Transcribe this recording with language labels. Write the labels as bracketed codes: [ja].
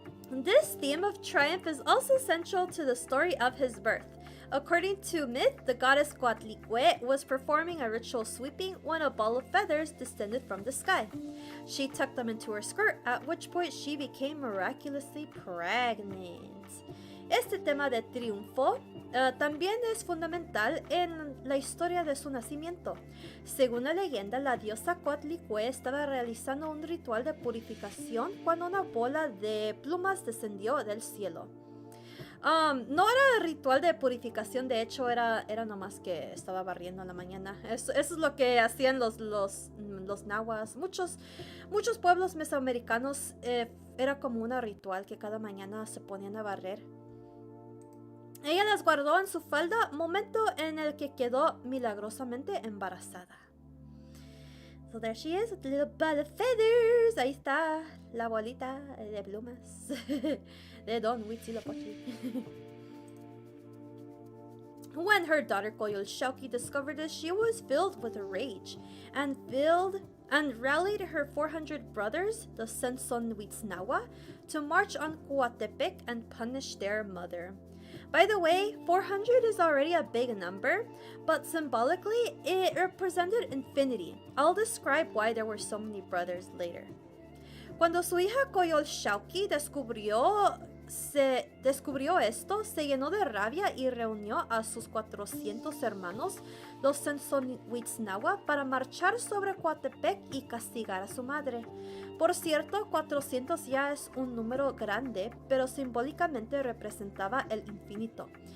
[en] This theme of triumph is also central to the story of his birth. According to myth, the goddess Coatlicue was performing a ritual sweeping when a ball of feathers descended from the sky. She tucked them into her skirt, at which point she became miraculously pregnant. [es] Este tema de triunfo también es fundamental en la historia de su nacimiento. Según la leyenda, la diosa Coatlicue estaba realizando un ritual de purificación cuando una bola de plumas descendió del cielo. No era ritual de purificación, de hecho era nomás que estaba barriendo en la mañana. Eso es lo que hacían los nahuas. Muchos pueblos mesoamericanos era como un ritual que cada mañana se ponían a barrer. Ella las guardó en su falda, momento en el que quedó milagrosamente embarazada. [en] So there she is with the little ball of feathers. [es] Ahí está la bolita de plumas de Don Huitzilopochtli. [en] When her daughter Coyolxauhqui discovered this, she was filled with rage and rallied her 400 brothers, the Sensonhuitznawa, to march on Coatepec and punish their mother. By the way, 400 is already a big number, but symbolically, it represented infinity. I'll describe why there were so many brothers later. [es] Cuando su hija Coyolxauhqui descubrió esto, se llenó de rabia y reunió a sus 400 hermanos, los Sensonhuitznawa, para marchar sobre Coatepec y castigar a su madre. Por cierto, 400 ya es un número grande, pero simbólicamente representaba el infinito.